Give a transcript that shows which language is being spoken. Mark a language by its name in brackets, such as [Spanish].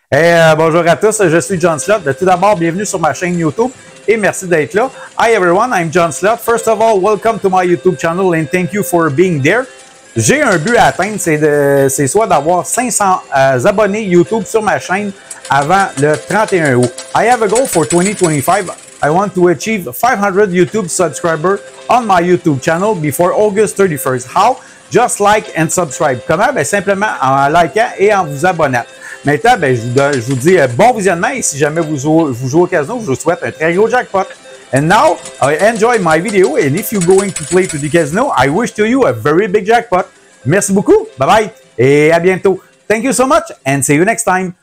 [French] Bonjour à tous, je suis John Slot. Tout d'abord, bienvenue sur ma chaîne YouTube et merci d'être là. [English] Hi everyone, I'm John Slot. First of all, welcome to my YouTube channel and thank you for being there. [French] J'ai un but à atteindre, c'est soit d'avoir 500 abonnés YouTube sur ma chaîne avant le 31 août. [English] I have a goal for 2025. I want to achieve 500 YouTube subscribers on my YouTube channel before August 31st. How? Just like and subscribe. [French] Comment? Ben, simplement en likant et en vous abonnant. Maintenant, ben, je vous dis bon visionnement et si jamais vous jouez au casino, je vous souhaite un très gros jackpot. [English] And now, I enjoy my video and if you're going to play to the casino, I wish to you a very big jackpot. [French] Merci beaucoup. Bye bye et à bientôt. [English] Thank you so much and see you next time.